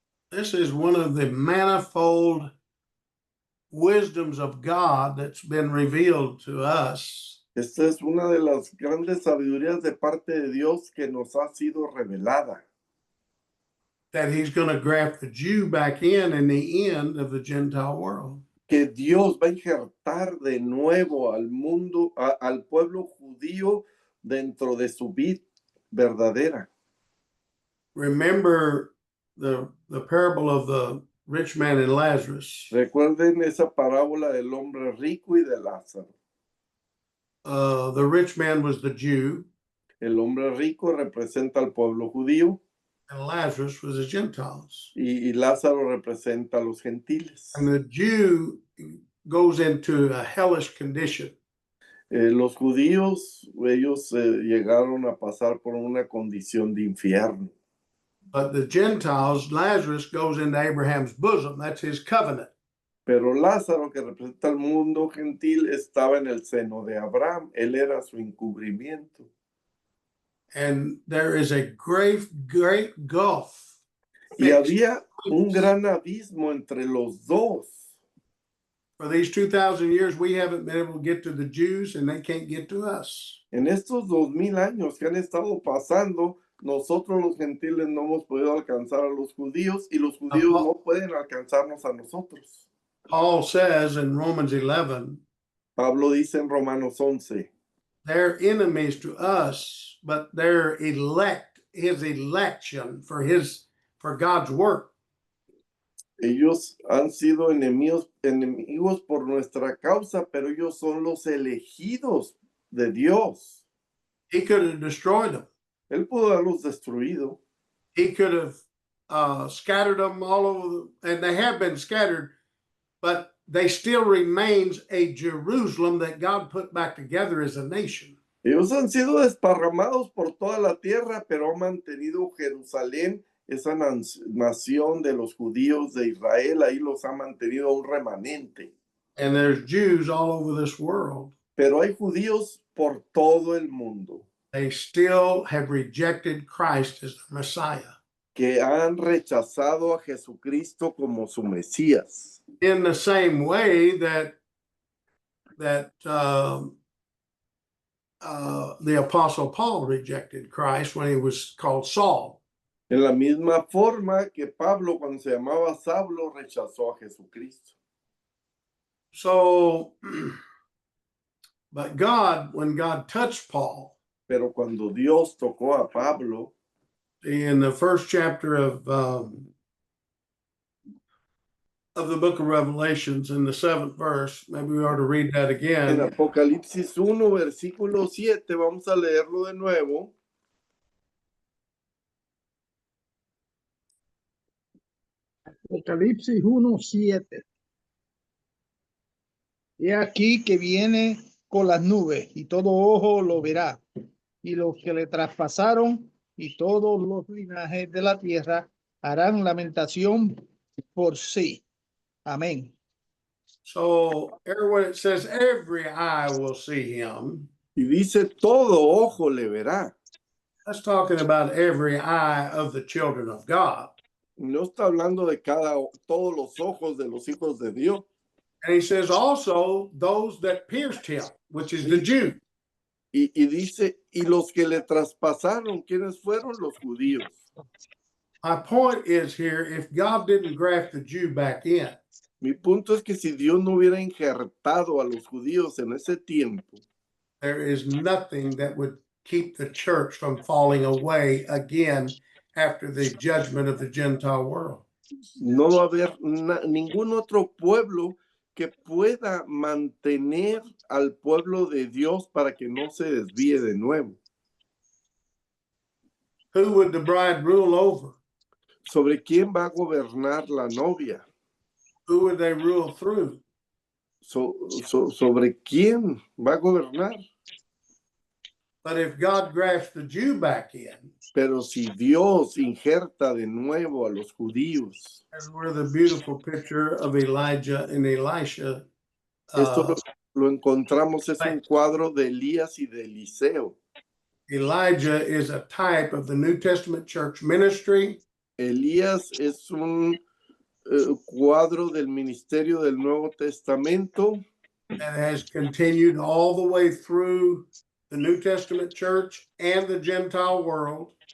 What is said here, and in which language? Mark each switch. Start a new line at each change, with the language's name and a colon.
English: this is one of the manifold wisdoms of God that's been revealed to us.
Spanish: esta es una de las grandes sabidurías de parte de Dios que nos ha sido revelada.
English: That he's going to graft the Jew back in the end of the Gentile world.
Spanish: Que Dios va a injertar de nuevo al mundo, al pueblo judío dentro de su vid verdadera.
English: Remember the parable of the rich man and Lazarus.
Spanish: Recuerden esa parábola del hombre rico y de Lázaro.
English: The rich man was the Jew,
Spanish: El hombre rico representa al pueblo judío
English: and Lazarus was the Gentiles.
Spanish: y Lázaro representa a los gentiles.
English: And the Jew goes into a hellish condition.
Spanish: Los judíos, ellos llegaron a pasar por una condición de infierno.
English: But the Gentiles, Lazarus goes into Abraham's bosom. That's his covenant.
Spanish: Pero Lázaro, que representa al mundo gentil, estaba en el seno de Abraham. Él era su encubrimiento.
English: And there is a great gulf.
Spanish: Y había un gran abismo entre los dos.
English: For these 2,000 years, we haven't been able to get to the Jews, and they can't get to us.
Spanish: En estos 2000 años que han estado pasando, nosotros los gentiles no hemos podido alcanzar a los judíos y los judíos no pueden alcanzarnos a nosotros.
English: Paul says in Romans 11,
Spanish: Pablo dice en Romanos 11,
English: they're enemies to us, but they're his election for God's work.
Spanish: Ellos han sido enemigos por nuestra causa, pero ellos son los elegidos de Dios.
English: He could have destroyed them.
Spanish: Él pudo haberlos destruido.
English: He could have scattered them all over, and they have been scattered, but they still remains a Jerusalem that God put back together as a nation.
Spanish: Ellos han sido desparramados por toda la tierra, pero han mantenido Jerusalén, esa nación de los judíos de Israel, ahí los ha mantenido un remanente.
English: And there's Jews all over this world.
Spanish: Pero hay judíos por todo el mundo
English: They still have rejected Christ as the Messiah.
Spanish: que han rechazado a Jesucristo como su Mesías.
English: In the same way that the Apostle Paul rejected Christ when he was called Saul.
Spanish: En la misma forma que Pablo, cuando se llamaba Saulo, rechazó a Jesucristo.
English: So, but God, when God touched Paul,
Spanish: Pero cuando Dios tocó a Pablo,
English: in the first chapter of the book of Revelations, in the 7th verse, maybe we ought to read that
Spanish: en
English: again.
Spanish: Apocalipsis 1, versículo 7, vamos a leerlo de nuevo. Apocalipsis 1:7. He aquí que viene con las nubes, y todo ojo lo verá, y los que le traspasaron, y todos los linajes de la tierra harán lamentación por sí. Amén.
English: So, everyone, it says, every eye will see him.
Spanish: Y dice, todo ojo le verá.
English: That's talking about every eye of the children of God.
Spanish: No está hablando de todos los ojos de los hijos de Dios.
English: And he says also those that pierced him, which is the Jew.
Spanish: Y dice, y los que le traspasaron, ¿quiénes fueron? Los judíos.
English: My point is here, if God didn't graft the Jew back in,
Spanish: Mi punto es que si Dios no hubiera injertado a los judíos en ese tiempo,
English: there is nothing that would keep the church from falling away again after the judgment of the Gentile world.
Spanish: no va a haber ningún otro pueblo que pueda mantener al pueblo de Dios para que no se desvíe de nuevo.
English: Who would the bride rule over?
Spanish: ¿Sobre quién va a gobernar la novia?
English: Who would they rule through?
Spanish: ¿Sobre quién va a gobernar?
English: But if God grafts the Jew back in,
Spanish: Pero si Dios injerta de nuevo a los judíos,
English: that's where the beautiful picture of Elijah and Elisha.
Spanish: esto lo encontramos, es un cuadro de Elías y de Eliseo.
English: Elijah is a type of the New Testament church ministry.
Spanish: Elías es un cuadro del ministerio del Nuevo Testamento
English: And has continued all the way through the New Testament church and the Gentile world.